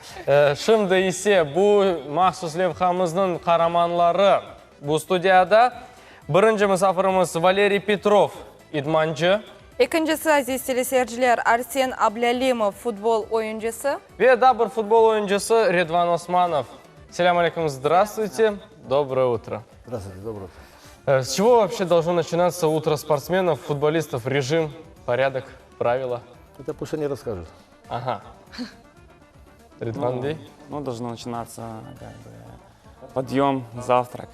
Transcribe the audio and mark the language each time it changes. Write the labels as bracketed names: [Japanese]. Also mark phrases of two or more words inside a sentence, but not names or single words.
[Crimean Tatar] Şimdi ise bu maxsus levhamızın kahramanları bu stüdyada. Birinci misafirimiz Valeriy Petrov, idmancı. İkincisi aziz teleseyirciler Arsen Ablalimov, futbol oyuncusu. Ve da bir futbol oyuncusu Redvan Osmanov. Selamünaleyküm, [Russian] здравствуйте, доброе утро. Здравствуйте, доброе утро. С чего вообще должно начинаться утро спортсменов, футболистов, режим, порядок, правила? Это пусть они расскажут. Ага. Редван Бей? Ну, должно начинаться как бы, подъем, завтрак.